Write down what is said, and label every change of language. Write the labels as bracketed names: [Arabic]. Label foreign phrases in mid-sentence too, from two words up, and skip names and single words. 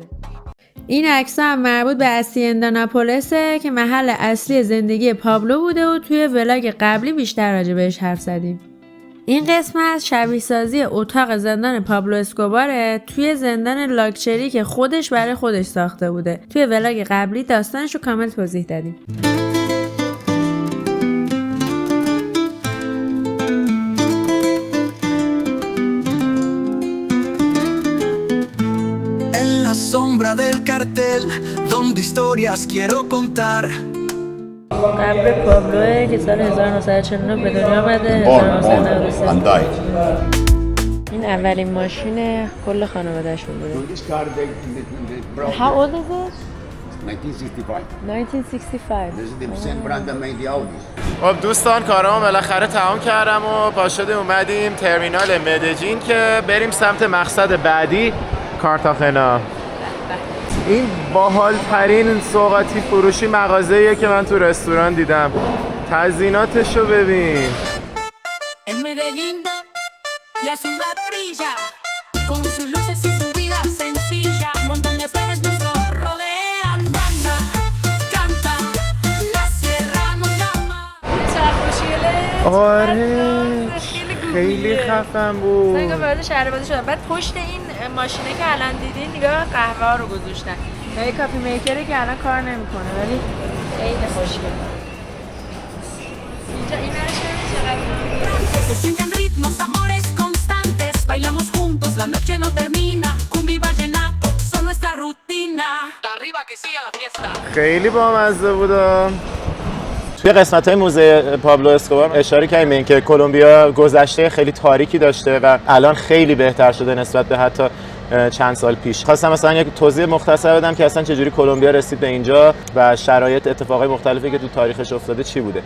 [Persian] این عکس‌ها هم مربوط به هاسیندا ناپولسه که محل اصلی زندگی پابلو بوده و توی ولاگ قبلی بیشتر راجع بهش حرف زدیم. این قسمت شبیه سازی اتاق زندان پابلو اسکوباره توی زندان لاکچری که خودش برای خودش ساخته بوده. توی ولاگ قبلی داستانش رو کامل توضیح دادیم. [Spanish] Sombra del cartel donde historias quiero contar. [Persian] قبر پابلوه که سال 1949 به دنیا آمده 1993. این اولین ماشین کل خانواده‌شون بوده. [English] How old is it? 1965. 1965. This is the same brand that made the Audis. [Persian] خب دوستان کارامو بالاخره تمام کردم و پا شده اومدیم ترمینال مدجین که بریم سمت مقصد بعدی کارتاخنا. این باحال‌ترین سوغاتی فروشی مغازه‌ایه که من تو رستوران دیدم. تزییناتشو ببین. [Spanish] En Medellín, la ciudad brilla con sus luces y su vida sencilla. Montañas verdes nos rodean, banda, canta, la sierra nos llama. [Persian] آره خیلی خفن بود. مثلا وارد شهربازی شدم. بعد پشت این ماشینه که الان دیدین نگاه قهوه ها رو گذاشتن. یه کافی میکری که الان کار نمیکنه ولی خیلی خوشگله. اینجا این [Spanish] Se sienten ritmos, amores constantes. Bailamos juntos, la noche no termina. Cumbia y vallenato son nuestra rutina. Arriba que siga la fiesta. [Persian] خیلی بامزه بودم. توی قسمت‌های موزه پابلو اسکوبار اشاره کردیم به اینکه کلمبیا گذشته خیلی تاریکی داشته و الان خیلی بهتر شده نسبت به حتی چند سال پیش. خواستم مثلا یک توضیح مختصر بدم که اصلا چجوری کلمبیا رسید به اینجا و شرایط اتفاقای مختلفی که تو تاریخش افتاده چی بوده.